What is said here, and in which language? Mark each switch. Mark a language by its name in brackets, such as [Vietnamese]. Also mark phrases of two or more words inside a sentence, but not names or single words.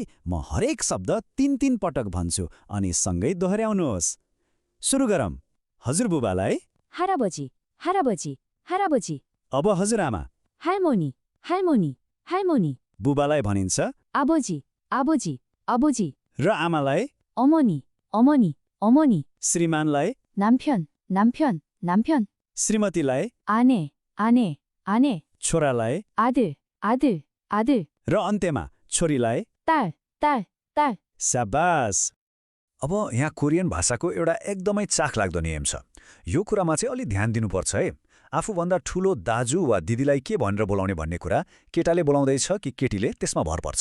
[Nepali] म हरेक शब्द 3 पटक भन्छु अनि सँगै दोहोऱ्याउनुहोस्। सुरु गरौँ। हजुरबुबालाई [Korean] 할아버지, 할아버지, 할아버지. [Nepali] अब हजुरआमा। [Korean] 할머니, 할머니, 할머니. [Nepali] बुबालाई भनिन्छ [Korean] 아버지, 아버지, 아버지. [Nepali] र आमालाई [Korean] 어머니, 어머니, 어머니. [Nepali] श्रीमानलाई, [Korean] 남편, 남편, 남편. [Nepali] श्रीमतीलाई, [Korean] 아내, 아내, 아내. [Nepali] छोरालाई [Korean] 아들, आदर, आदर। [Nepali] र अन्त्यमा छोरीलाई। [Korean] 딸, 딸, 딸। [Nepali] शाबास। अब यहाँ कोरियन भाषाको एउटा एकदमै चाखलाग्दो नियम छ। यो कुरामा चाहिँ अलि ध्यान दिनुपर्छ है। आफूभन्दा ठुलो दाजु वा दिदीलाई के भनेर बोलाउने भन्ने कुरा केटाले बोलाउँदैछ कि केटीले, त्यसमा भर पर्छ।